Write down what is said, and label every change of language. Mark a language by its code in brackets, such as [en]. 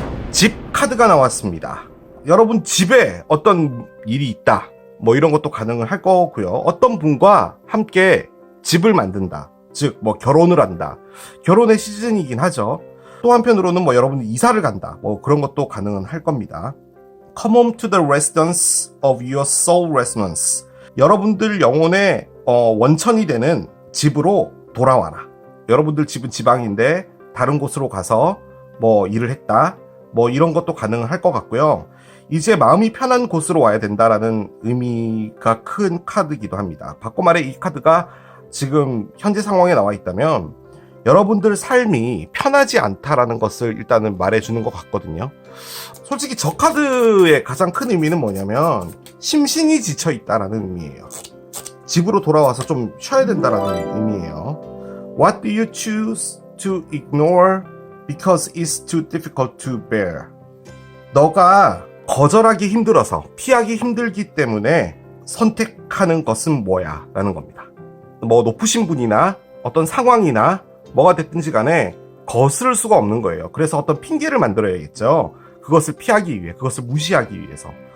[ko] 집 카드가 나왔습니다. 여러분 집에 어떤 일이 있다, 뭐 이런 것도 가능을 할 거고요. 어떤 분과 함께 집을 만든다, 즉 뭐 결혼을 한다. 결혼의 시즌이긴 하죠. 또 한편으로는 뭐 여러분이 이사를 간다, 뭐 그런 것도 가능은 할 겁니다. [en] Come home to the residence of your soul resonance. [ko] 여러분들 영혼의 원천이 되는 집으로 돌아와라. 여러분들 집은 지방인데 다른 곳으로 가서 뭐 일을 했다, 뭐 이런 것도 가능을 할 것 같고요. 이제 마음이 편한 곳으로 와야 된다라는 의미가 큰 카드이기도 합니다. 바꿔 말해 이 카드가 지금 현재 상황에 나와 있다면 여러분들 삶이 편하지 않다라는 것을 일단은 말해주는 것 같거든요. 솔직히 저 카드의 가장 큰 의미는 뭐냐면 심신이 지쳐 있다라는 의미예요. 집으로 돌아와서 좀 쉬어야 된다라는 의미예요. [en] What do you choose to ignore because it's too difficult to bear? [ko] 너가 거절하기 힘들어서, 피하기 힘들기 때문에 선택하는 것은 뭐야? 라는 겁니다. 뭐 높으신 분이나 어떤 상황이나 뭐가 됐든지 간에 거스를 수가 없는 거예요. 그래서 어떤 핑계를 만들어야겠죠. 그것을 피하기 위해, 그것을 무시하기 위해서.